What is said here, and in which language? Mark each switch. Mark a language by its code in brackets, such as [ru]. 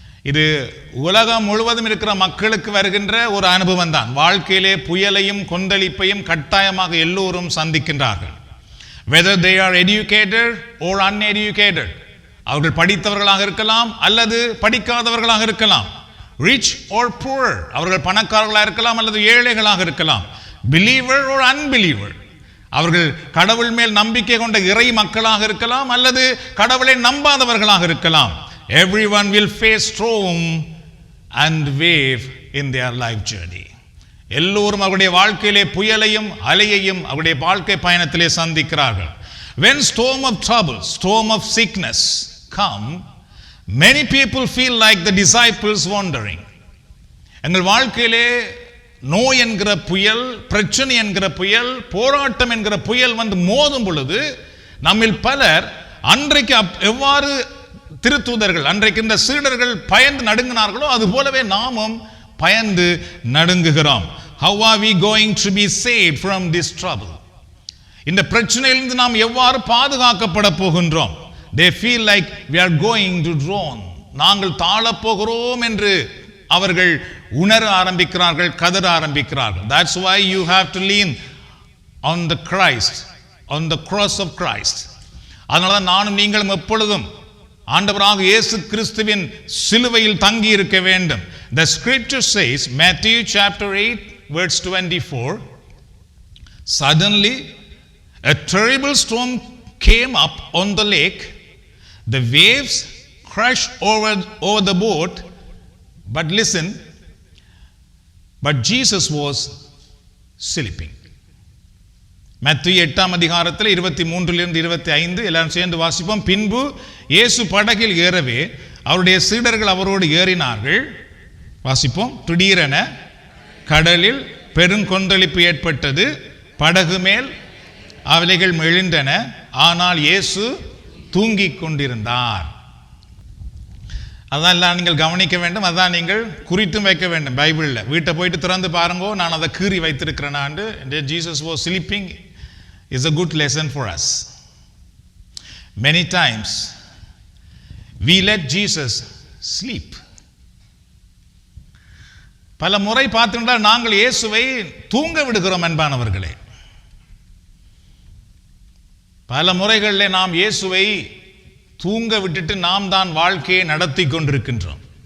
[ta] இது உலகம் முழுவதும் இருக்கிற மக்களுக்கு வருகின்ற ஒரு அனுபவம் தான். வாழ்க்கையிலே புயலையும் கொந்தளிப்பையும் கட்டாயமாக எல்லோரும் சந்திக்கின்றார்கள். [en] Whether they are educated or uneducated, [ta] அவர்கள் படித்தவர்களாக இருக்கலாம் அல்லது படிக்காதவர்களாக இருக்கலாம். [en] Rich or poor, [ta] அவர்கள் பணக்காரர்களாக இருக்கலாம் அல்லது ஏழைகளாக இருக்கலாம். [en] Believer or unbeliever, [ta] அவர்கள் கடவுள் மேல் நம்பிக்கை கொண்ட இறை மக்களாக இருக்கலாம் அல்லது கடவுளை நம்பாதவர்களாக இருக்கலாம். [en] Everyone will face storm and wave in their life journey. [ta] எல்லோரும் அவருடைய வாழ்க்கையிலே புயலையும் அலையையும் அவருடைய வாழ்க்கை பயணத்திலே சந்திக்கிறார்கள். [en] When storm of trouble, storm of sickness come, many people feel like the disciples wandering. [ta] எங்கள் வாழ்க்கையிலே நோய் என்கிற புயல், பிரச்சனை என்கிற புயல், போராட்டம் என்கிற புயல் வந்து மோதும் பொழுது நம்மில் பலர் அன்றைக்கு எவ்வாறு திருத்தூதர்கள், அன்றைக்கு இந்த சீடர்கள் பயந்து நடுங்கினார்களோ அது போலவே நாமும் பயந்து நடுங்குகிறோம். [en] How are we going to be saved from this trouble? [ta] இந்த பிரச்சனையிலிருந்து நாம் எவ்வாறு பாதுகாக்கப்பட போகின்றோம்? [en] They feel like we are going to drown. [ta] நாங்கள் தாழப் போகிறோம் என்று அவர்கள் உணர ஆரம்பிக்கிறார்கள், கதற ஆரம்பிக்கிறார்கள். [en] That's why you have to lean on the Christ, on the cross of Christ. [ta] அதனால நானும் நீங்களும் எப்பொழுதும் ஆண்டவராக இயேசு கிறிஸ்துவின் சிலுவையில் தங்கி இருக்க வேண்டும். [en] The scripture says, Matthew chapter 8 verse 24, suddenly a terrible storm came up on the lake. The waves crashed over the boat. But listen, but Jesus was sleeping. [ta] மத்தேயு 8ஆம் அதிகாரத்தில் 23 to 25 எல்லாரும் சேர்ந்து வாசிப்போம். பின்பு இயேசு படகில் ஏறவே அவருடைய சீடர்கள் அவரோடு ஏறினார்கள். வாசிப்போம். திடீரென கடலில் பெருங்கொந்தளிப்பு ஏற்பட்டது, படகு மேல் அலைகள் எழுந்தன, ஆனால் இயேசு தூங்கிக் கொண்டிருந்தார். அதான் நீங்கள் கவனிக்க வேண்டும், அதான் நீங்கள் குறித்தும் வைக்க வேண்டும். பைபிளில் வீட்டை போயிட்டு திறந்து பாருங்கோ, நான் அதை கீறி வைத்திருக்கிறேன். [en] Jesus was sleeping is a good lesson for us. Many times we let Jesus sleep. [ta] பல முறை பார்த்துட்டால் நாங்கள் இயேசுவை தூங்க விடுகிறோம் அன்பானவர்களே. பல முறைகளில் நாம் இயேசுவை தூங்க விட்டுட்டு நாம் தான் வாழ்க்கையை நடத்தி கொண்டிருக்கின்றோம்.